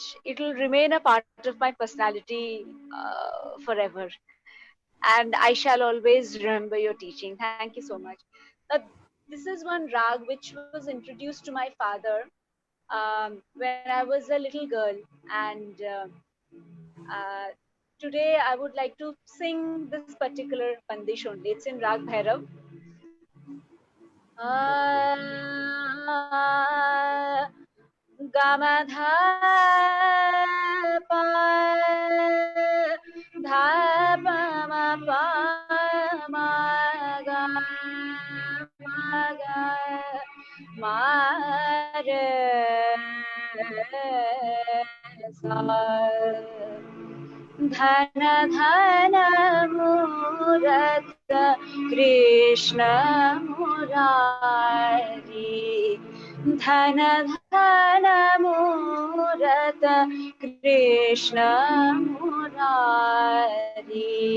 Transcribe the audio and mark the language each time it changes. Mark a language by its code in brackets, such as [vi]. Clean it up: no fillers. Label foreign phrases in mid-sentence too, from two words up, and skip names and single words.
[en] It will remain a part of my personality forever, and I shall always remember your teaching. Thank you so much. This is one rag which was introduced to my father when I was a little girl, and today I would like to sing this particular bandish only. It's in Rag Bhairav. [hi] Gamadha pa dha pa ma pa ma ga ma ga ma re sa. धन धन मूरत कृष्ण मुरारी, धन धन मूरत कृष्ण मुरारी,